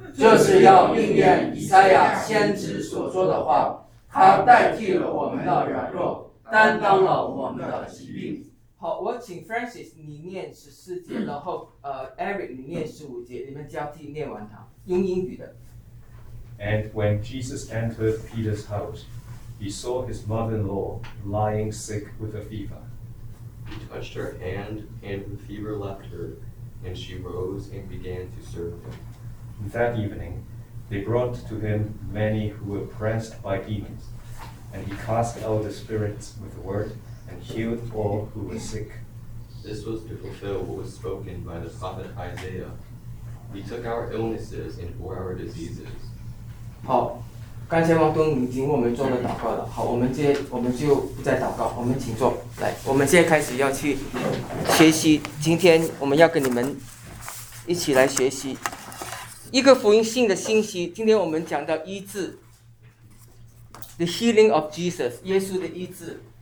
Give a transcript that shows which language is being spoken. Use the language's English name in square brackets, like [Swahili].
[Chinese] 这是要应验以赛亚先知所说的话，他代替了我们的软弱，担当了我们的疾病。好，我请 Francis 你念14节，然后Eric 你念15节，你们交替念完它，用英语的。 [English] And when Jesus entered Peter's house, he saw his mother-in-law lying sick with a fever. He touched her hand, and the fever left her, and she rose and began to serve him. That evening, they brought to him many who were oppressed by demons, and he cast out the spirits with the word and healed all who were sick. This was to fulfill what was spoken by the prophet Isaiah. He took our illnesses and bore our diseases. [Chinese] 好，刚才王东已经为我们做了祷告了。好，我们就不再祷告，我们请坐。来，我们现在开始要去学习。今天我们要跟你们一起来学习一个福音性的信息。今天我们讲到医治 ， [English] the healing of Jesus， [Chinese] 耶稣的医治。